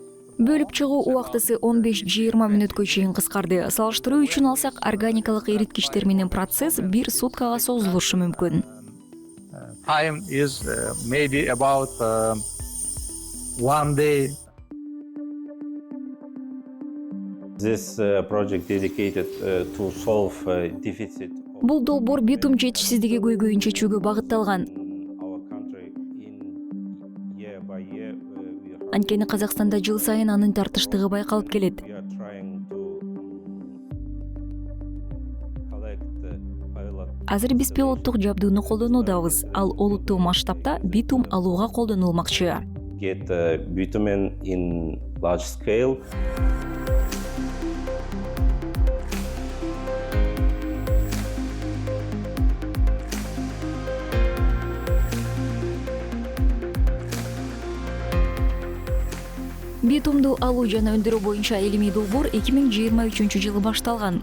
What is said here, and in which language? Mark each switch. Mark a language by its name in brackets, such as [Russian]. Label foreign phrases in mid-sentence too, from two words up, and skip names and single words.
[Kyrgyz] Бөлүп чыгуу убактысы 15-20 мүнөткө чейин кыскарды. Салыштыруу үчүн алсак, органикалык эриткичтер менен процесс 1 суткага созулушу мүмкүн. [English] time is maybe about 1 day. This project dedicated to solve deficit of [Kyrgyz] Бул долбоор битум жетишсиздиги көйгөйүн чечүүгө багытталган. [English] our country in year by year. [Kyrgyz] Анткени Казакстанда жыл сайын анын тартыштыгы байкалып келет. [English] We are trying to collect pilot [Kyrgyz] Азыр биз пилоттук жабдууну колдонуудабыз. Ал олуттуу масштабта битум алууга колдонулмакчы. [English] Get bitumen in large scale. [Kyrgyz] Битумду алуу жана өндүрүү боюнча илимий долбоор 2023-жылы башталган.